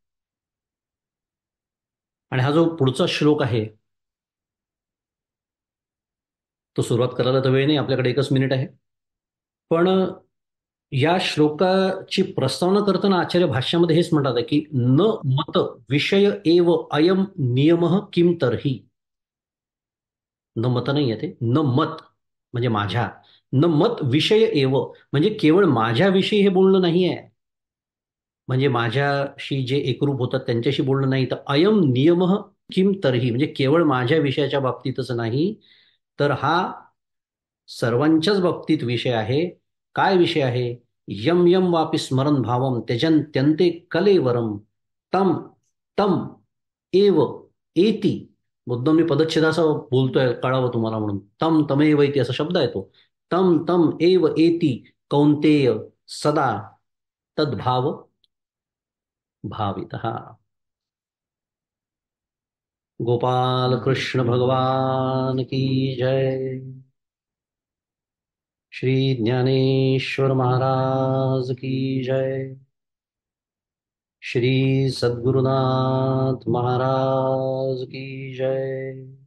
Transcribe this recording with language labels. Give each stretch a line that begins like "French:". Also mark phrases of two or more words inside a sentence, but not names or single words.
Marathi: आणि हा जो पुढचा श्लोक आहे, तो सुरुवात करायला तर वेळ नाही, आपल्याकडे 1 मिनिट आहे. पण या श्लोकाची प्रस्तावना करताना आचार्य भाष्यामध्ये हेच म्हणतात आहे की
Sanskrit: न मत विषय एव अयम नियम किम तरही. न मत
Marathi: नाही आहे ते,
Sanskrit: न मत
Marathi: म्हणजे माझ्या,
Sanskrit: न मत विषय एव
Marathi: म्हणजे केवळ माझ्याविषयी हे बोलणं नाही आहे. म्हणजे माझ्याशी जे एकरूप होतात त्यांच्याशी बोलणं नाही, तर
Sanskrit: अयम नियम किम तरही
Marathi: म्हणजे केवळ माझ्या विषयाच्या बाबतीतच नाही, तर हा सर्वांच्याच बाबतीत विषय आहे. काय विषय आहे?
Sanskrit: यम यम वापि स्मरण भावम त्यजन्त्यन्ते कलेवरम तम तम एव एती.
Marathi: मुद्दाम मी पदच्छेदाचा बोलतोय, कळावं तुम्हाला म्हणून.
Sanskrit: तम तमेव एती
Marathi: असा शब्द आहे तो.
Sanskrit: तम तम एव एती कौंतेय सदा तद्भाव भावितः.
Hindi: गोपाल कृष्ण भगवान की जय. श्री ज्ञानेश्वर महाराज की जय. श्री सद्गुरुनाथ महाराज की जय.